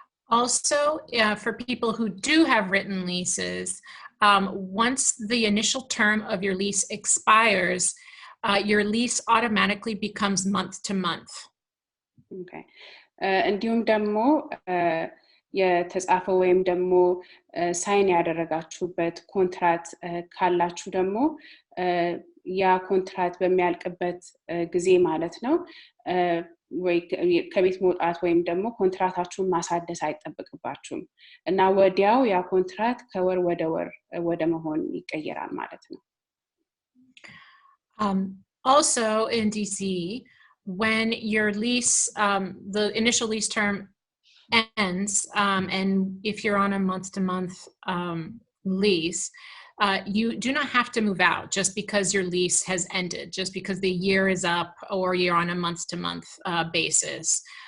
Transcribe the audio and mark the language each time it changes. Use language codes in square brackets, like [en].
[en] Also, for people who do have written leases, once the initial term of your lease expires, your lease automatically becomes month to month. Okay. [am] እንዲሁም ደግሞ የተጻፈ ወይም ደግሞ ሳይን ያደረጋችሁበት ኮንትራት ካላችሁ ደግሞ ያ ኮንትራት በሚያልቅበት ጊዜ ማለት ነው ወይ ከቤት መውጣት ወይም ደግሞ ኮንትራታችሁን ማሳደስ አይጠበቅባችሁም እና ወዲያው ያ ኮንትራት ከወር ወደ መሆን ይቀየራል ማለት ነው [en] Also in DC when your lease the initial lease term ends and if you're on a month to month lease you do not have to move out just because your lease has ended, just because the year is up or you're on a month-to-month basis.